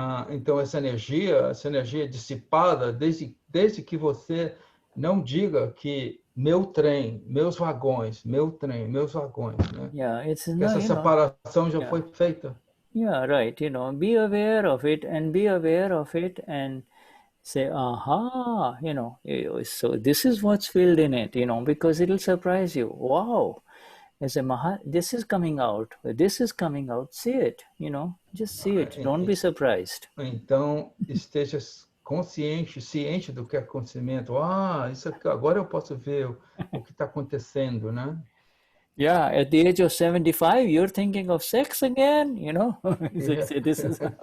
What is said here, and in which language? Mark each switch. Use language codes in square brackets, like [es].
[pt] Então essa energia é dissipada desde que você não diga que meu trem, meus vagões, meu trem, meus vagões, né? Yeah, essa separação já foi feita. [en] Yeah, right. Be aware of it and say, aha, so this is what's filled in it, because it'll surprise you. Wow, this is coming out, see it, just see it, don't be surprised. [pt] Então, esteja ciente do que é acontecimento. Isso aqui, agora eu posso ver o que está acontecendo, né? [en] Yeah, at the age of 75, you're thinking of sex again, This is